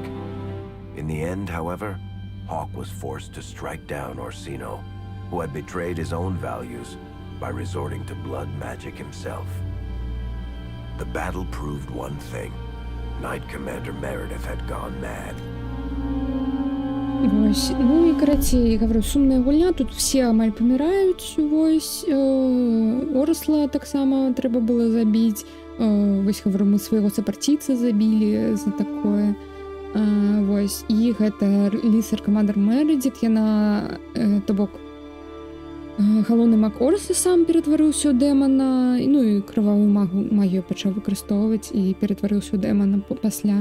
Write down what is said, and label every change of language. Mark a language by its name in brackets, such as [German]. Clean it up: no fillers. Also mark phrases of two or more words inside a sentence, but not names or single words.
[English] In the end, however, Hawk was forced to strike down Orsino, who had betrayed his own values by resorting to blood magic himself. The battle proved one thing. Knight Commander Meredith had gone mad. [Belarusian] Вось, ну і карацей, гавру, сумная гульня, тут все амаль паміраюць, вось, Орсла таксама трэба было забіць, вось, гавру, мы свайго сапарціца забілі за такое. Вось, і гэта лісар камандэр Мередит, яна, то бок, галоўны маг Орсы сам ператварыўся ў дэмана, ну і крывавую магію пачаў выкарыстоўваць і ператварыўся ў дэмана пасля.